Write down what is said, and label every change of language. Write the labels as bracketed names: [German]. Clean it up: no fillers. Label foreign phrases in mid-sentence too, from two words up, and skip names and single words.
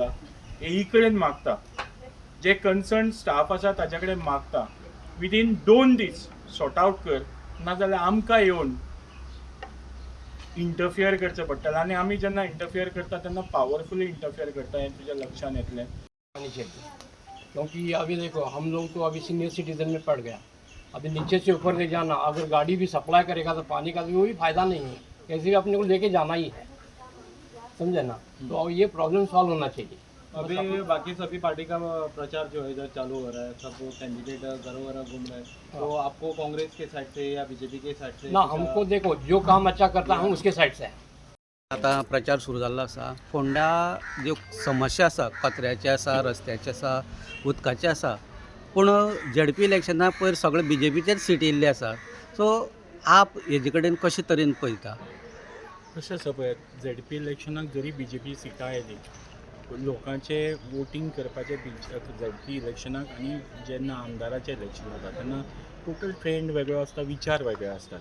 [Konkani] एई कडेन मागता, जे कन्सर्न स्टाफ आसा ताचे कडेन मागता विदीन 2 दीस [English] sort out [Konkani] कर, नाजाल्यार आमकां येवन इंटरफियर करचें पडटलें. आनी आमी जेन्ना इंटरफियर करता तेन्ना पावरफुली इंटरफियर करता, हें तुज्या लक्षान येतलें. [Hindi] क्योंकि अभी देखो हम लोग तो अभी [English] senior citizen [Hindi] में पड़ गया, अभी नीचे से ऊपर ले जाना, अगर गाड़ी भी सप्लाई करेगा तो पानी का भी फायदा नहीं है, कैसे भी अपने को लेके जाना ही है, समझे ना. तो ये [English] problem solve [Hindi] होना चाहिए. अभी बाकी सभी पार्टी का प्रचार जो है इधर चालू हो रहा है, सब कैंडिडेट घर घर घूम रहे हैं, तो आपको कांग्रेस के साइड से या बीजेपी के साइड से ना हमको देखो जो काम अच्छा करता है हम उसके साइड से है. [Konkani] आता प्रचार सुरू जाल्लो आसा. फोंडा ज्यो समस्या आसा, कचऱ्याचे आसा, रस्त्याचे आसा, उदकाचे आसा, पूण झेडपी इलेक्शना पयर सगळे बीजेपीचेच सीट येयल्ले आसा. सो आप हेजे कडेन कशे तरेन पळयता? कशें आसा पळय, झेडपी इलेक्शनाक जरी बीजेपी सिटां येयली, लोकांचे वोटींग करपाचे झेडपी इलेक्शनाक आनी जेन्ना आमदाराचें इलेक्शन जाता तेन्ना [English] total trend [Konkani] वेगळो आसता, विचार वेगळे आसतात.